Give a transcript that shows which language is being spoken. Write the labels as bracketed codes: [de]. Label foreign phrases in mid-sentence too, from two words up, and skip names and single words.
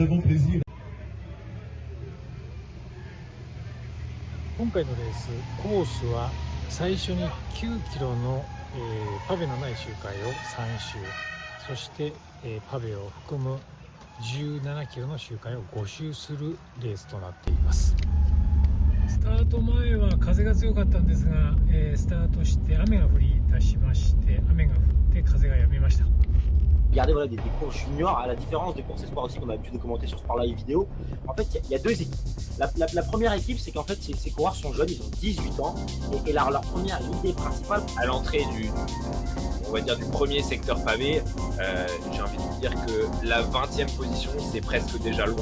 [ja] 今回のレースコースは最初に9キロの、パフェのない周回を3周、そして、パフェを含む17キロの周回を5周するレースとなっています。スタート前は風が強かったんですが、スタートして雨が降り出しまして、雨が降って風が止みました。 [fr] Regardez voilà, des courses juniors, à la différence des courses espoirs aussi qu'on a l'habitude de commenter sur Sport Live vidéo. En fait, il y a 2 équipes. La première équipe, c'est qu'en fait, ces coureurs sont jeunes, ils ont 18 ans. Et leur première idée principale, à l'entrée on va dire du premier secteur pavé, j'ai envie de dire que la 20e position, c'est presque déjà loin.